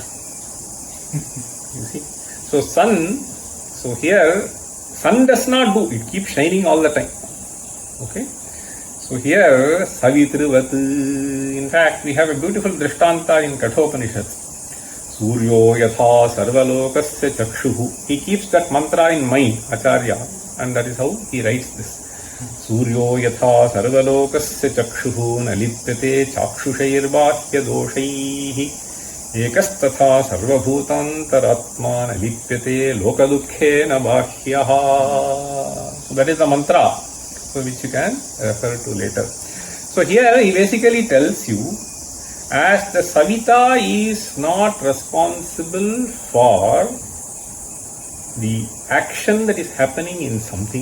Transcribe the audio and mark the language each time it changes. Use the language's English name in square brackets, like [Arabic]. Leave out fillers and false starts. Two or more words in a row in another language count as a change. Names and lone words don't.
[English] You see, so sun, so here sun does not do, it keeps shining all the time. Okay, so here Savitrivat. In fact, we have a beautiful drishtanta in Kathopanishad. [Sanskrit] Suryo yatha sarvalokasya chakshuhu. [English] He keeps that mantra in mind, Acharya, and that is how he writes this. [Sanskrit] Suryo yatha sarvalokasya chakshuhu nalipyate chakshushairvahya doshaihi ekastatha sarvabhutantaratma nalipyate lokadukkhena bahyaha. [English] So that is the mantra, so which you can refer to later. So here he basically tells you, as the Savita is not responsible for the action that is happening in something.